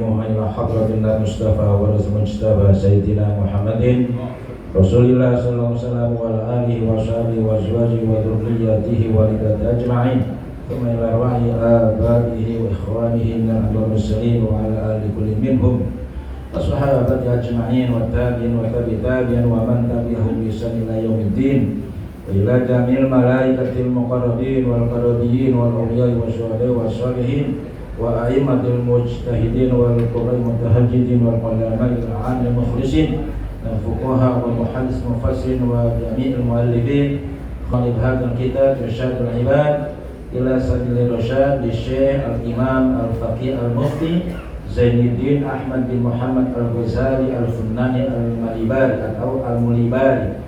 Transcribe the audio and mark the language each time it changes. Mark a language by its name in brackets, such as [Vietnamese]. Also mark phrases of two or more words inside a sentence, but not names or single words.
[Arabic] إلى حضرة الله مصطفى و رسول مصطفى سيدنا محمد رسول الله صلى الله عليه وسلم و على آله و صحبه و أزواجه و ذرياته و لداته أجمعين ثم إلى أرواح آبائه و إخوانه من المسلمين و على آل كل منهم أصحابه أجمعين و تابعين و تابعين و من تبعهم ب إحسان إلى يوم الدين و إلى جميع ملائكة المقربين و القربيين و الأولياء و شهداء و صالحين و أئمة مجتهدين و القراء متهجدين و العلماء المخلصين فقهاء و محدث مفسرين و جميع المؤلفين خالد هذا الكتاب إرشاد العباد إلى سبيل الرشاد ل شيخ الإمام الفقيه المفتي Zainuddin Ahmad bin Muhammad al-Ghazali al-Funnani al-Malibari atau al-Mulibari